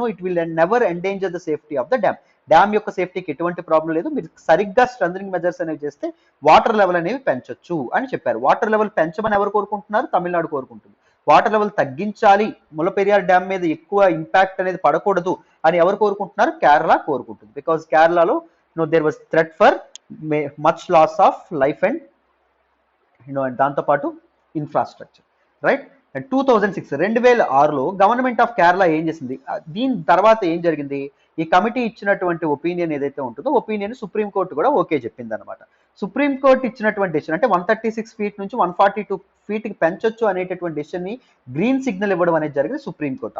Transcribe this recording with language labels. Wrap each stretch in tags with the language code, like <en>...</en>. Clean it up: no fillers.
<en>It will never endanger the safety of the dam.</en> <te>Dam యొక్క సేఫ్టీకి ఎటువంటి problem లేదు, మీరు సరిగ్గా స్ట్రెంథనింగ్ మెజర్స్ అనేవి చేస్తే వాటర్ లెవెల్ అనేవి పెంచొచ్చు అని చెప్పారు. వాటర్ లెవెల్ పెంచమని ఎవరు కోరుకుంటున్నారు? తమిళనాడు కోరుకుంటుంది. వాటర్ లెవెల్ తగ్గించాలి, ముల్లపెరియార్ డ్యామ్ మీద ఎక్కువ ఇంపాక్ట్ అనేది పడకూడదు అని ఎవరు కోరుకుంటున్నారు? కేరళ కోరుకుంటుంది.</te> <en>because</en> <te>కేరళలో</te> <en>there was threat for much loss of life and and</en> <te>దాంతోపాటు</te> <en>Infrastructure, right.</en> <te>And 2006లో government of Kerala ఏం చేసింది, దీని తర్వాత ఏం జరిగింది, ఈ కమిటీ ఇచ్చినటువంటి ఒపీనియన్ ఏదైతే ఉంటుందో ఒపీనియన్ సుప్రీంకోర్టు కూడా ఓకే చెప్పింది అనమాట. సుప్రీంకోర్టు ఇచ్చినటువంటి డెసిషన్ అంటే 136 ఫీట్ నుంచి 142 ఫీట్ కి పెంచొచ్చు అనేటటువంటి డెసిషన్ ని గ్రీన్ సిగ్నల్ ఇవ్వడం అనేది జరిగింది సుప్రీంకోర్టు.</te>